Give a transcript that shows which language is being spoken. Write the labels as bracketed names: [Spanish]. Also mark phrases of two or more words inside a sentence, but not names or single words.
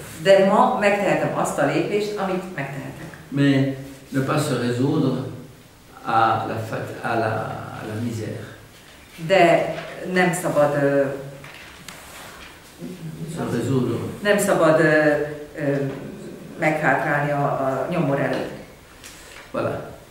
[Hungarian] De ma megtehetem azt a lépést, amit megtehetek. [French] Mais ne pas se résoudre à la misère. [Hungarian] De nem szabad [French] Se résoudre. [Hungarian] nem szabad meghátrálni a nyomor előtt. Voilà.